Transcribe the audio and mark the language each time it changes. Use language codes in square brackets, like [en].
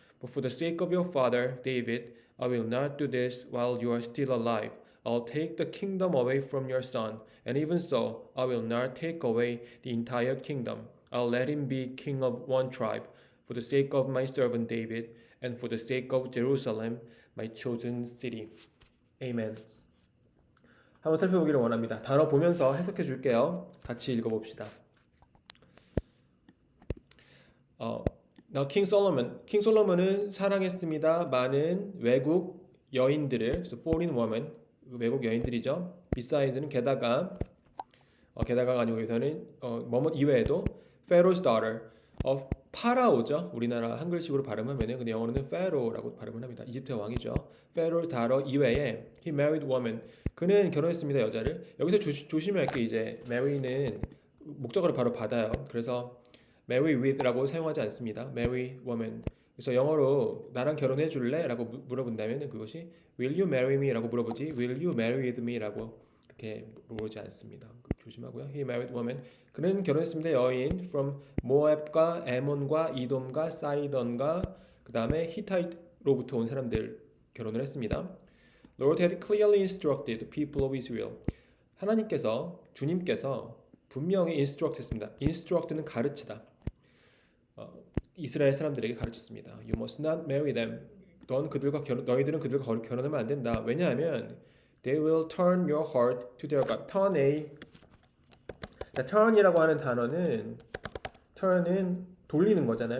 [en] But for the sake of your father, David, I will not do this while you are still alive. I'll take the kingdom away from your son, and even so, I will not take away the entire kingdom. I'll let him be king of one tribe, for the sake of my servant David, and for the sake of Jerusalem, my chosen city." Amen. [ko] 한번 살펴보기를 원합니다. 단어 보면서 해석해 줄게요. 같이 읽어봅시다. [en] Now King Solomon, [ko] 킹 솔로몬은 사랑했습니다. 많은 외국 여인들을, 그래서 [en] foreign woman, [ko] 외국 여인들이죠. [en] Besides [ko] 는 게다가가 아니고 여기서는 뭐뭐 이외에도 [en] Pharaoh's daughter of [ko] 파라오죠. 우리나라 한글식으로 발음하면은 근데 영어로는 Pharaoh라고 발음을 합니다. 이집트의 왕이죠. [en] Pharaoh's daughter [ko] 이외에 [en] he married woman. [ko] 그는 결혼했습니다. 여자를. 여기서 조심해야 할 게 이제 marry는 목적어를 바로 받아요. 그래서 marry with라고 사용하지 않습니다. [en] marry woman. [ko] 그래서 영어로 나랑 결혼해 줄래? 라고 물어본다면 그것이 [en] will you marry me? [ko] 라고 물어보지 [en] will you marry with me? [ko] 라고 이렇게 물어보지 않습니다. 조심하고요. [en] He married woman. [ko] 그는 결혼했습니다. 여인 from 모압과 에몬과 이돔과 사이던과 그 다음에 히타이트로부터 온 사람들 결혼을 했습니다. [en] Lord had clearly instructed the people of Israel. [ko] 하나님께서 주님께서 분명히 instruct했습니다. instruct는 가르치다. 이스라엘 사람들에게 가르쳤습니다. [en] You must not marry them. [ko] 너희들은 그들과 결혼하면 안 된다. 왜냐하면 [en] they will turn your heart to their God. [ko] 자, turn이라고 하는 turn은 돌리는 거잖아요.